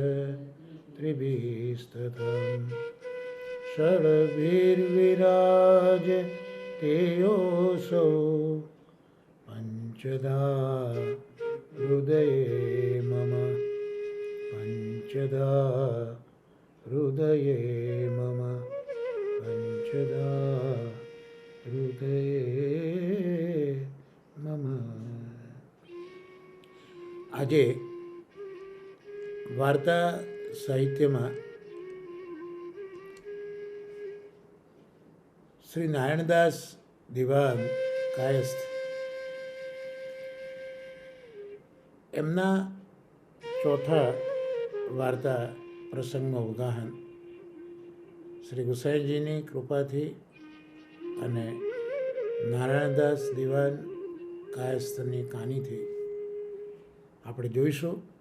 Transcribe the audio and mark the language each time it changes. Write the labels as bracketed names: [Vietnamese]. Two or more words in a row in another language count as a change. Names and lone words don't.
[Sanskrit] त्रिभिस्ततं षड्भिर्विराजते योऽसौ पञ्चधा हृदये मम पञ्चधा हृदये मम पञ्चधा हृदये मम. [Gujarati] આજે વાર્તા સાહિત્યમાં શ્રી નારાયણદાસ દિવાન કાયસ્થ એમના ચોથા વાર્તા પ્રસંગમાં ઉગાહન શ્રી ગુસાઈજીની કૃપાથી અને નારાયણદાસ દિવાન કાયસ્થની કાનીથી આપણે જોઈશું.